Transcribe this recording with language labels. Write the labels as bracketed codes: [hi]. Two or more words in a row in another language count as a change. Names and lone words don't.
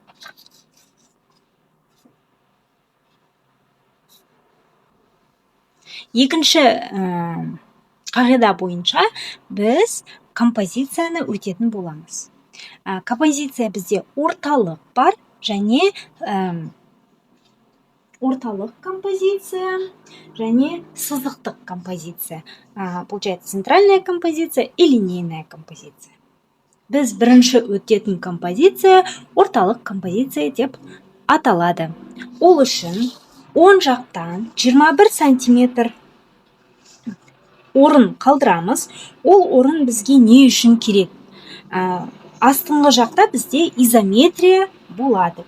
[kk] Екінші қағида бойынша біз композицияны өтетін боламыз. Композиция бізде орталық бар және орталық композиция және сызықтық композиция. [ru] Получается центральная композиция и линейная композиция. [kk] Біз бірінші өтетін композиция орталық композиция деп аталады. Ол үшін оң жақтан 21 см орын қалдырамыз. Ол орын бізге не үшін керек? Астыңғы жақта бізде изометрия болады.